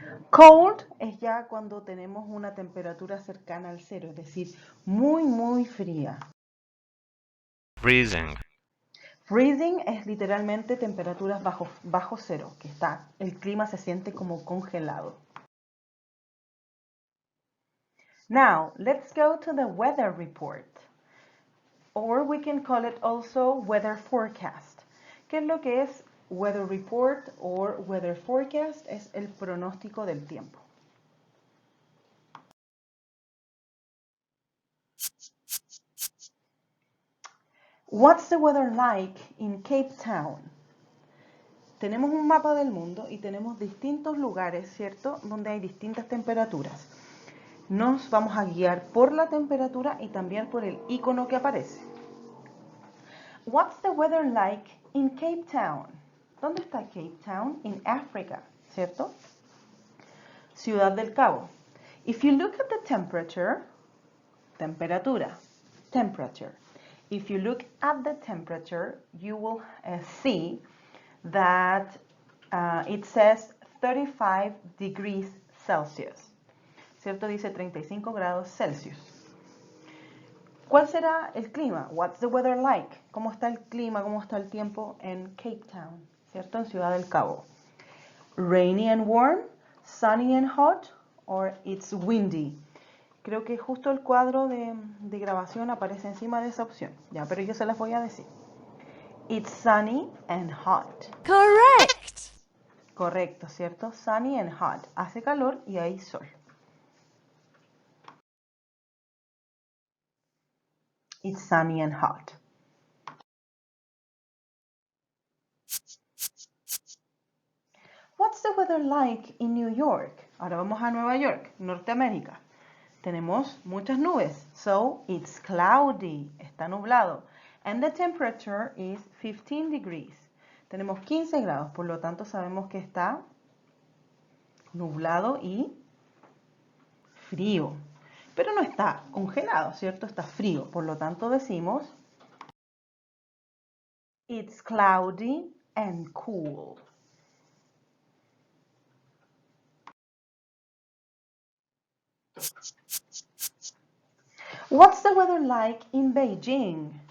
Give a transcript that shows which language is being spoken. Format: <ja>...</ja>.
<es>Cold es ya cuando tenemos una temperatura cercana al cero, es decir, muy, muy fría.</es> <en>Freezing.</en> <es>Freezing es literalmente temperaturas bajo cero, que el clima se siente como congelado.</es> <en>Now, let's go to the weather report. Or we can call it also weather forecast.</en> <es>¿Qué es lo que es</es> <en>weather report or weather forecast?</en> <es>Es el pronóstico del tiempo.</es> <en>What's the weather like in Cape Town?</en> <es>Tenemos un mapa del mundo y tenemos distintos lugares, ¿cierto?, donde hay distintas temperaturas. Nos vamos a guiar por la temperatura y también por el icono que aparece.</es> <en>What's the weather like in Cape Town?</en> <es>¿Dónde está Cape Town?</es> <en>In Africa,</en> <es>¿cierto? Ciudad del Cabo.</es> <en>If you look at the temperature, temperatura, temperature. If you look at the temperature, you will see that it says 35 degrees Celsius.</en> <es>¿Cierto? Dice 35 grados Celsius. ¿Cuál será el clima?</es> <en>What's the weather like?</en> <es>¿Cómo está el clima? ¿Cómo está el tiempo en Cape Town? ¿Cierto? En Ciudad del Cabo.</es> <en>Rainy and warm, sunny and hot, or it's windy.</en> <es>Creo que justo el cuadro de grabación aparece encima de esa opción. Ya, pero yo se las voy a decir.</es> <en>It's sunny and hot. Correct.</en> <es>Correcto, ¿cierto?</es> <en>Sunny and hot.</en> <es>Hace calor y hay sol.</es> <en>It's sunny and hot. What's the weather like in New York?</en> <es>Ahora vamos a Nueva York, Norteamérica. tenemos muchas nubes.</es> <en>So, it's cloudy.</en> <es>Está nublado.</es> <en>And the temperature is 15 degrees.</en> <es>Tenemos 15 grados, por lo tanto sabemos que está nublado y frío. Pero no está congelado, ¿cierto? Está frío. Por lo tanto decimos</es> <en>it's cloudy and cool. What's the weather like in Beijing?</en>